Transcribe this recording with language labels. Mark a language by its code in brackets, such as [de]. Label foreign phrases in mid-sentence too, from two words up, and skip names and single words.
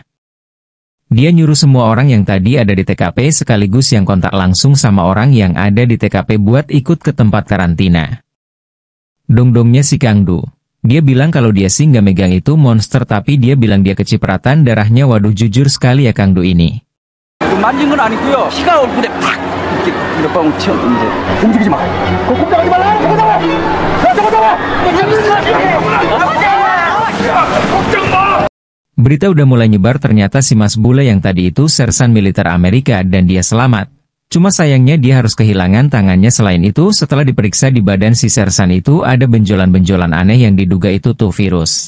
[id] Dia nyuruh semua orang yang tadi ada di TKP sekaligus yang kontak langsung sama orang yang ada di TKP buat ikut ke tempat karantina. Dong-dongnya si Kang Du. Dia bilang kalau dia sih nggak megang itu monster tapi dia bilang dia kecipratan darahnya. Waduh jujur sekali ya Kang Du ini. [ko] 만진 건 아니고요. 피가 얼굴에 팍 이렇게 몇 방울 튀었는데 움직이지 마. 꼼짝하지 말라. [id] Berita udah mulai nyebar ternyata si Mas Bule yang tadi itu sersan militer Amerika dan dia selamat. Cuma sayangnya dia harus kehilangan tangannya. Selain itu setelah diperiksa di badan si sersan itu ada benjolan-benjolan aneh yang diduga itu tuh virus.